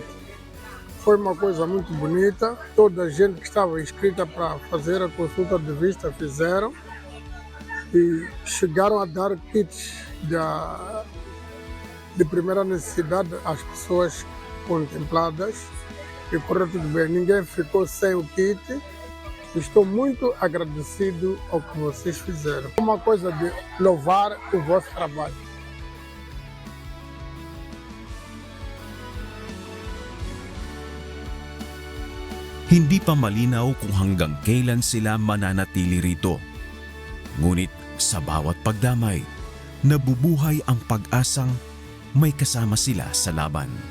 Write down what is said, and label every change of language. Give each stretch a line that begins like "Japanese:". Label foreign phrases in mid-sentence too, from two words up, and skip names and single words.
Portuguese: Foi uma coisa muito bonita. Toda a gente que estava inscrita para fazer a consulta de vista fizeram e chegaram a dar kits de primeira necessidade às pessoas contempladas. E correu tudo bem, ninguém ficou sem o kit. Estou muito agradecido ao que vocês fizeram. É uma coisa de louvar o vosso trabalho.
Filipino: Hindi pa malinaw kung hanggang kailan sila mananatili rito. Ngunit sa bawat pagdamay, nabubuhay ang pag-asang may kasama sila sa laban.